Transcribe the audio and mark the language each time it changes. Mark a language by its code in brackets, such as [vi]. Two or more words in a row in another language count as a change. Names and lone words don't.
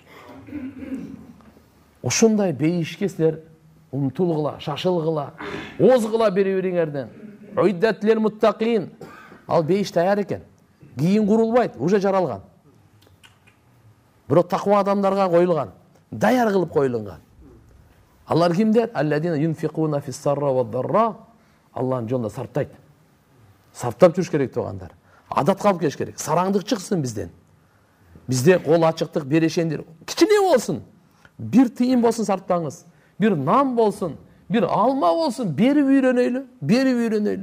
[ky] Ошондой бейишке силер умтулгыла, шашылгыла, озгыла бири-бириңерден. [ar] أعدت للمتقين. [ky] Ал бейиш таяр экен. Кийин курулбайт, уже жаралган. Бирок таква адамдарга коюлган, даяр кылып коюлган. Алар кимдер? [ar] الذين ينفقون في السراء والضراء. [ky] Аллахнын жолунда сарптайт. Сарптап жүрүш керек тугандар. Адат калып келиш керек. Сараңдык чыксын бизден. Бизде кол ачыктык, берешендир. Кичине болсун. Бир тыйын болсун сарптаңыз. Бир нан болсун, бир алма болсун, берип үйрөнөйлү.